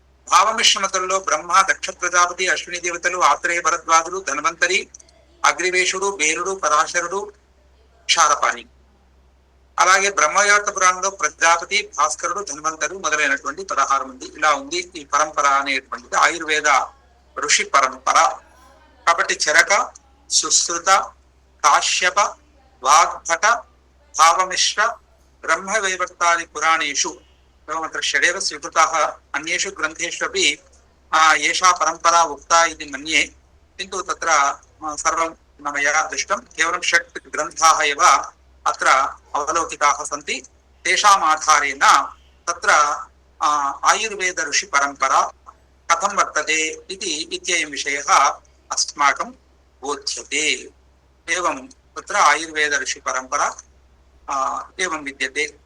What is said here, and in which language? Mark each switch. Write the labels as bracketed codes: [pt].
[te] భావమిశ్రమతంలో బ్రహ్మ దక్ష ప్రజాపతి అశ్విని దేవతలు ఆత్రేయ భరద్వాజులు ధన్వంతరి అగ్నివేశుడు బేరుడు పరాశరుడు క్షారపాణి. అలాగే బ్రహ్మవైవర్త పురాణంలో ప్రజాపతి భాస్కరుడు ధన్వంతరు మొదలైనటువంటి 16 మంది. ఇలా ఉంది ఈ పరంపర అనేటువంటిది ఆయుర్వేద ఋషి పరంపర. కాబట్టి [sa] చరక సుశ్రుత కాశ్యప వాగ్భట భావమిశ్ర బ్రహ్మవైవర్తాది పురాణేషు एवमत्र षडेव स्वीकृताः अन्येषु ग्रन्थेषु अपि एषा परम्परा उक्ता इति मन्ये। किन्तु तत्र सर्वं न मया दृष्टं। केवलं 6 ग्रन्थाः एव अत्र अवलोकिताः सन्ति। तेषाम् आधारेण तत्र आयुर्वेद ऋषि परम्परा कथं वर्तते इति इत्ययं विषयः अस्माकं बोध्यते। एवं तत्र आयुर्वेद ऋषि परम्परा एवं विद्यते।